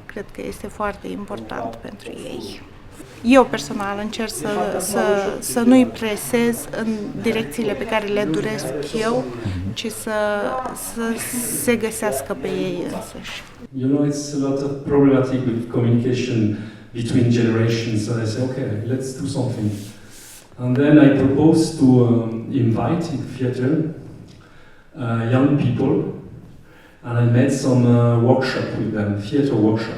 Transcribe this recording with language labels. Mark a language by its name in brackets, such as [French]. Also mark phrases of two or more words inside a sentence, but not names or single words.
[Romanian] Cred că este foarte important pentru ei. Eu personal încerc să nu-i presez în direcțiile pe care le doresc eu, ci să se găsească pe ei însuși. [English] You know, it's a lot of problematic with communication between generations, and I say, okay, let's do something. And then I propose to invite in theater young people, and I made some workshop with them, theater workshop.